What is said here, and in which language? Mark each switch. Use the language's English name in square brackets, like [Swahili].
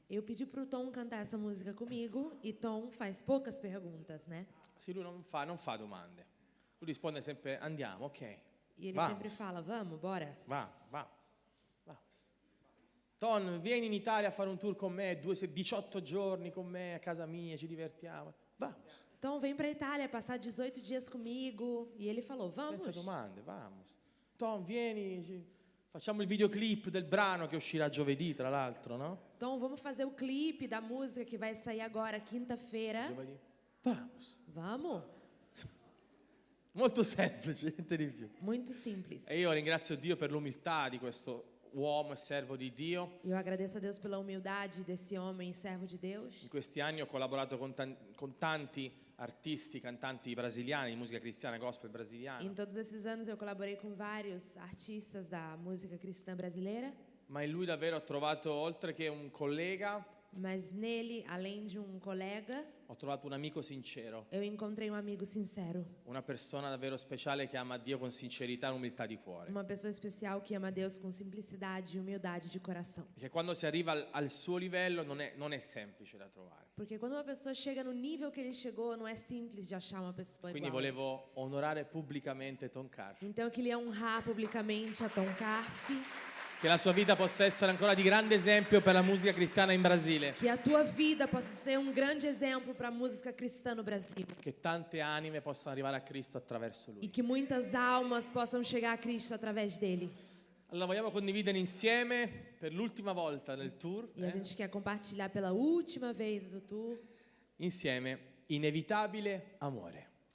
[Portuguese] Eu pedi pro Tom cantar essa música comigo e Tom faz poucas perguntas, né? [Italian] Sì, lui non fa domande. Lui risponde sempre andiamo, ok. [Portuguese] E ele Vamos. sempre fala, vamos, bora. [Italian] Va. Tom, vieni in Italia a fare un tour con me, 18 giorni con me a casa mia, ci divertiamo. [Portuguese] Vamos. Tom, vem pra Itália passar 18 dias comigo. E ele falou, vamos. [Italian] Senza domande, vamos. Tom, vieni, facciamo il videoclip del brano che uscirà giovedì, tra l'altro, no? [Portuguese] Tom, vamos fazer o clipe da música que vai sair agora, quinta-feira. [Italian] Giovedì. Vamos. [Portuguese] Vamos? [Italian] Molto semplice, niente di più. [Portuguese] Muito simples. [Italian] E io ringrazio Dio per l'umiltà di questo uomo e servo di Dio. [Portuguese] Eu agradeço a Deus pela humildade desse homem servo de Deus. [Italian] In questi anni ho collaborato con tanti artisti, cantanti brasiliani, di musica cristiana, gospel brasiliana. [Portuguese] Em todos esses anos eu colaborei com vários artistas da música cristã brasileira. [Italian] Ma in lui davvero ho trovato, oltre che un collega, [Portuguese] Mas nele, além de colega, [Italian] ho trovato un amico sincero, [Portuguese] eu encontrei amigo sincero. [Italian] una persona davvero speciale che ama Dio con sincerità e umiltà di cuore. [Portuguese] Uma pessoa especial que ama Deus com simplicidade e humildade de coração. [Italian] Che quando si arriva al suo livello non è semplice da trovare. [Portuguese] Porque quando uma pessoa chega no nível que ele chegou, não é simples de achar uma pessoa [Italian] Quindi [Portuguese] igual. [Italian] volevo onorare pubblicamente Tom Carf. [Portuguese] Então eu queria honrar publicamente a Tom Carf. [Italian] Che la sua vita possa essere ancora di grande esempio per la musica cristiana in Brasile. [Portuguese] Que a tua vida possa ser grande exemplo para a música cristã no Brasil. [Italian] Che tante anime possano arrivare a Cristo attraverso lui. [Portuguese] E que muitas almas possam chegar a Cristo através dele. [Italian] Allora vogliamo condividere insieme per l'ultima volta nel tour, [Portuguese] E a gente quer compartilhar pela última vez do tour. [Italian] insieme Inevitabile Amore.